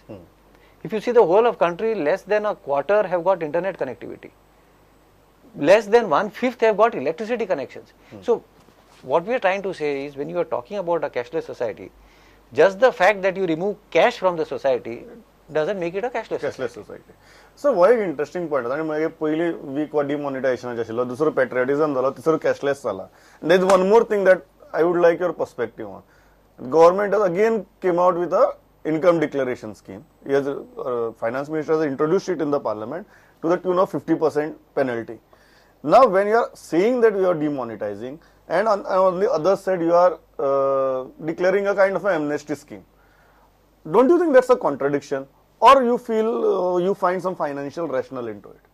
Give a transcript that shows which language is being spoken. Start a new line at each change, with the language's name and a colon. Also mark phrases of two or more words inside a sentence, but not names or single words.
English: If you see the whole of country, less than a quarter have got internet connectivity. Less than 1/5 have got electricity connections. So, what we are trying to say is, when you are talking about a cashless society, just the fact that you remove cash from the society doesn't make it a cashless society. So,
Konkani: हो एक
English: interesting point
Konkani: आनी मागीर पयली वीक वा डिमॉनिटायझेशन आशिल्लो, दुसरो पेट्रियटिझम जालो, तिसरो कॅशलेस जाला.
English: There is one more thing that I would like your perspective on. Government has again came out with a income declaration scheme. Finance Minister has introduced it in the parliament to the tune of 50% penalty. Now, when you are saying that you are demonetizing, and on the other side you are declaring a kind of an amnesty scheme, don't you think that's a contradiction, or you feel you find some financial rationale into it?